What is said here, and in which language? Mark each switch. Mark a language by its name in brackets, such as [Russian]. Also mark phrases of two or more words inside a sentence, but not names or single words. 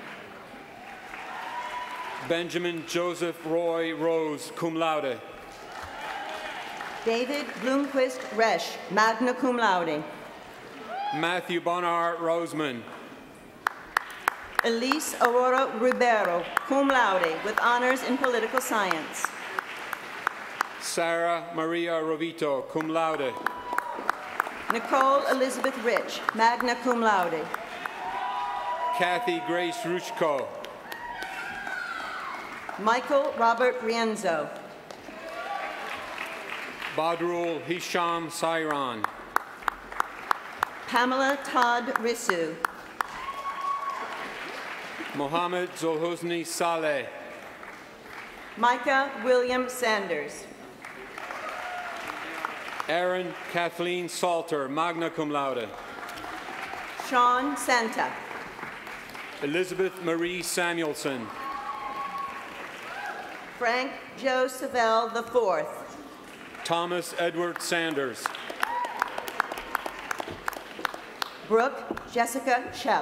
[English] Benjamin Joseph Roy Rose, [Latin] cum laude. [English] David Bloomquist Resch, [Latin] magna cum laude. [English] Matthew Bonar Roseman. Elise Aurora Ribeiro, [Latin] cum laude, [English] with honors in political science. Sarah Maria Rovito, [Latin] cum laude. [English] Nicole Elizabeth Rich, [Latin] magna cum laude. [English] Kathy Grace Ruchko. Michael Robert Rienzo. Badrul Hisham Sairan. Pamela Todd Rissu. Mohammed Zulhusni Saleh. Micah William Sanders. Aaron Kathleen Salter, [Latin] magna cum laude. [English] Sean Santa. Elizabeth Marie Samuelson. Frank Joe Savell IV. Thomas Edward Sanders. Brooke Jessica Shep.